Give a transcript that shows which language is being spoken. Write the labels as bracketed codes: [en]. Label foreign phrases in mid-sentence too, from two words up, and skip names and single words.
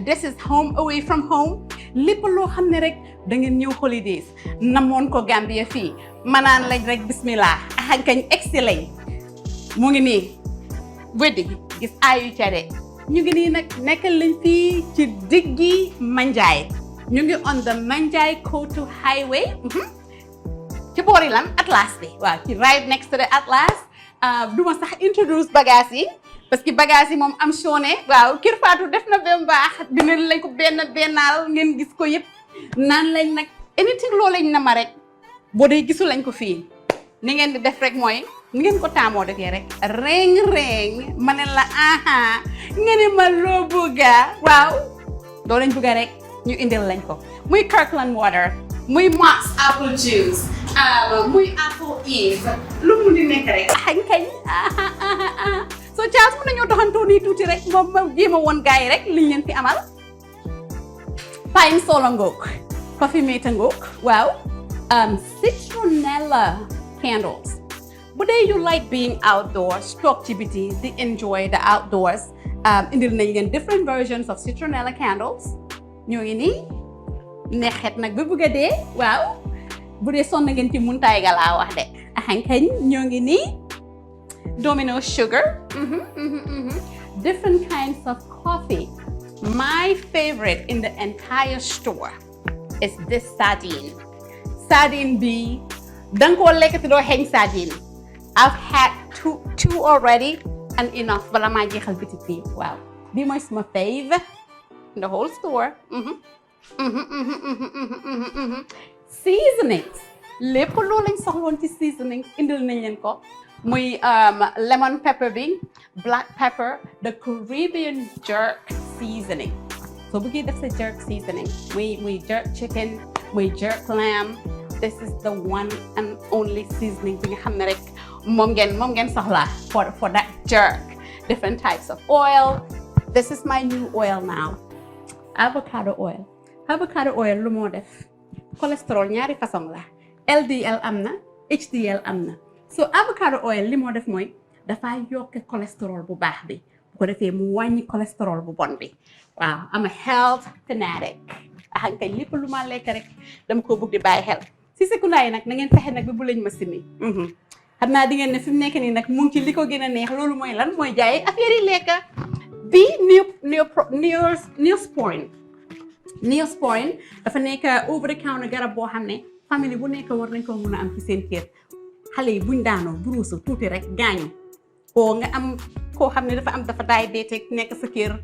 [en] This is home away from home. [wo] Lepp lo xamne rek da ngeen ñew holidays namon ko Gambia fi manan lañ rek bismillah hankay excellent mo ngi ni weddi gis ayu ciare ñu ngi nii nag nekkal lañ fii ci diggi Manjai ñu ngi [en] on the Manjai Kotu highway [wo] ci boori lan Atlas bi waaw ci [en] right next to the Atlas [wo] duma sax introduce bagage yi [fr] parce que [wo] bagage yi moom am sone waaw kër Fatou def na ba baax dina lañ ko bennaal ngeen gis ko yëpp naan lañ nag anything loo lañ na ma rek boo dee gisu lañ ko fii ni ngeen di def rek mooy ni ngeen ko taamoo defee rek reng ma ne la aha ngeen ma loo bëgga waaw doo lañ bëgga rek ñu indil lañ ko muy Kirkland water muy Moss apple juice muy apple eve lu mu di nekk rek kañ so Charles mën nañoo doxantoo nii tuuti rek moom ma jéema woon gars yi rek liñ leen fi amal pine sola ngoog coffee mate ngoog waaw [en] citronella candles. But then you like being outdoors, stroke activity, they enjoy the outdoors. [wo] Indil nañ leen [en] different versions of citronella candles. [wo] ñoo ngi nii neexet nag ba bëgg a dee waaw bu dee sonn ngeen ci muntaay ga laa wax de axankañ ñoo ngi nii Domino sugar. [en] Different kinds of coffee. My favorite in the entire store is this sardine. [wo] Sardine bi dang ko lekk te doo xeeñ sardine. [en] I've had two already and enough [wo] bala maa jeexal bitik bi waaw bi mooy sama [en] fave in the whole store. [wo] Seasonings lépp loo lañ soxloon ci seasonings indil nañ leen ko muy [en] lemon pepper [wo] bi, [en] black pepper, the Caribbean jerk seasoning. [wo] So bëggee def sa [en] jerk seasoning [wo] muy [en] jerk chicken, [wo] muy [en] jerk lamb, this is the one and only seasoning [wo] bi nga xam ne rek moom ngeen soxla [en] for that jerk. Different types of oil. This is my new oil now. Avocado oil. Avocado oil [wo] lu moo def cholesterol ñaari façon la LDL am na HDL am na so [en] avocado oil [wo] li moo def mooy dafa yokk cholesterol bu baax bi bu ko defee mu wàññi cholesterol bu bon bi waaw [en] I'm a health fanatic [wo] axan kay lépp lu ma lekk rek dama ko bëgg di bàyyi xel si secondaire yi nag na ngeen fexe nag bi bu lañ ma simi xam naa di ngeen ne fi mu nekk nii nag mu ngi ci li ko gën a neex loolu mooy lan mooy jaay affaire yi lekk bi Neosporin dafa nekk [en] over the counter [wo] garab boo xam ne famille bu nekk war nañ ko mën a am ci seen kër xale yi buñ daanoo buruusu tuuti rek gaañu koo nga am koo xam ne dafa diabetic nekk sa kër